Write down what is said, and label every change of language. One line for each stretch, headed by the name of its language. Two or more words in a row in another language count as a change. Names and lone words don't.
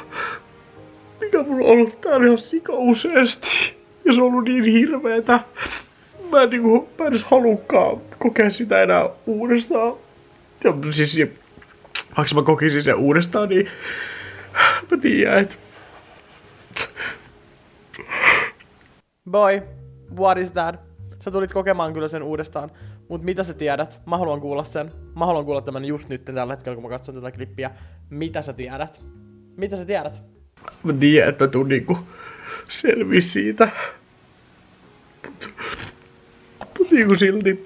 Finnish: Mikä mulla on ollut täällä ihan sika useasti. Ja se on ollut niin hirveetä. Mä en edes halukkaan kokea sitä enää uudestaan. Ja siis, vaikka mä kokisin sen uudestaan, niin mä tiedän, että...
English: Boy, what is that?
Finnish: Sä tulit kokemaan kyllä sen uudestaan, mut mitä sä tiedät? Mä haluan kuulla sen. Mä haluan kuulla tämän just nyt tällä hetkellä, kun mä katson tätä klippiä. Mitä sä tiedät? Mitä sä tiedät? Mä tiedän, että mä tuun niinku selviä siitä. Mut niinku silti.